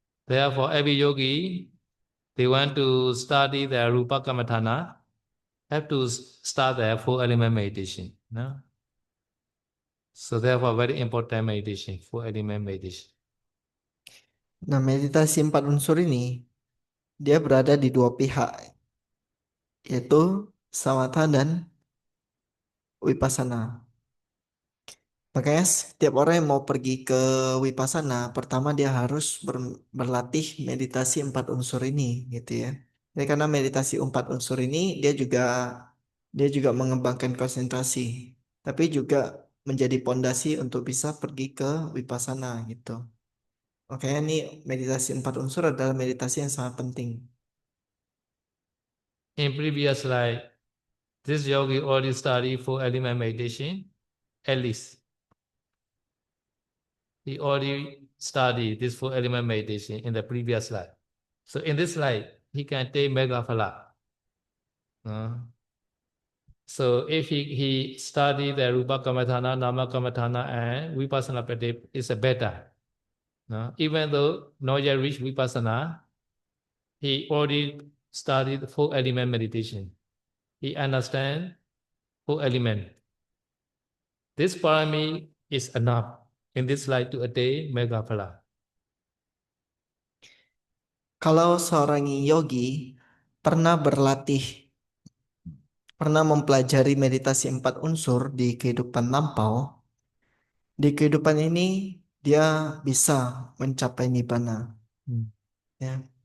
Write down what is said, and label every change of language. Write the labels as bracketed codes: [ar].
[en] Therefore, every yogi they want to study the rupa kammatthana, have to start the four element meditation. No? So therefore, very important meditation, four element meditation. [id] Nah, meditasi empat unsur ini dia berada di dua pihak, yaitu samatha dan vipassana. Makanya setiap orang yang mau pergi ke Vipassana, pertama dia harus berlatih meditasi empat unsur ini, gitu ya. Jadi karena meditasi empat unsur ini dia juga mengembangkan konsentrasi, tapi juga menjadi pondasi untuk bisa pergi ke Vipassana gitu. Makanya ini meditasi empat unsur adalah meditasi yang sangat penting. [en] In previous slide, this yogi already studied four element meditation, at least. He already studied this four element meditation in the previous slide. So in this slide, he can take mega phala. So if he studied the Rupa Kamathana, Nama Kamathana, and Vipassana practice, it's a better. Even though not yet reached Vipassana, he already studied four element meditation. He understands four element. This parami is enough in this life to attain mega phala. [id] Kalau seorang yogi pernah mempelajari meditasi empat unsur di kehidupan lampau, di kehidupan ini dia bisa mencapai nibbana. Ya.